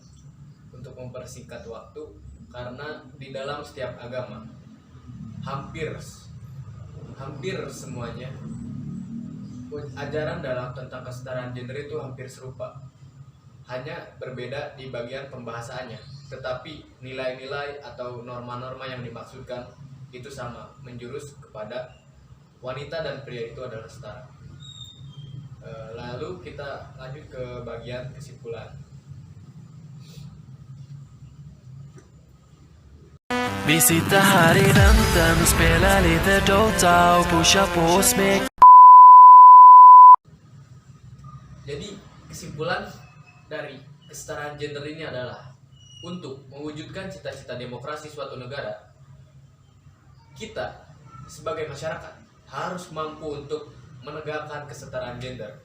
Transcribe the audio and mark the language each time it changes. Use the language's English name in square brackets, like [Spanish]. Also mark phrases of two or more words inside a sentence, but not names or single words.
[Indonesian] Untuk mempersingkat waktu, karena di dalam setiap agama hampir semuanya ajaran dalam tentang kesetaraan gender itu hampir serupa, hanya berbeda di bagian pembahasannya, tetapi nilai-nilai atau norma-norma yang dimaksudkan itu sama, menjurus kepada wanita dan pria itu adalah setara. Lalu kita lanjut ke bagian kesimpulan. [Swedish] Vi sitter här i väntan och spelar lite Dota och pushar på smek. [Indonesian] Jadi kesimpulan dari kesetaraan gender ini adalah untuk mewujudkan cita-cita demokrasi suatu negara, kita sebagai masyarakat harus mampu untuk menegakkan kesetaraan gender.